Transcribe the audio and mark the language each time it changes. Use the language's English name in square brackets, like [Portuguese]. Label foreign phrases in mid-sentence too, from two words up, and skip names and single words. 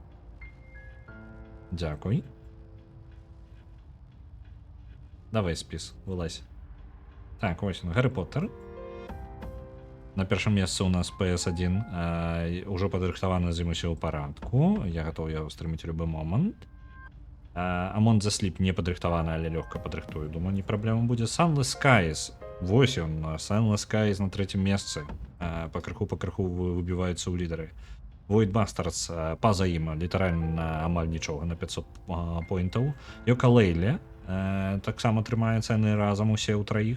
[Belarusian] Дзякуй. Давай спіс, вылазь. Так, ось он, Гаррі Поттер. На першым месцы у нас PS1 ўжо падрыхтавана з ім усё ў парадку. Я гатоў яго стрыміць любы момант. Among the Sleep не падрыхтавана, але лёгка падрыхтую. Думаю, не праблема будзе. Silent Skies. Вось ён, Silent Skies на трэцім месцы. Пакрыху выбіваецца ў лідары. Void Bastards па-за ім, літаральна амаль нічога, на 500 поінтаў. Йока-Лейле таксама трымае цэны разам усе ў траіх.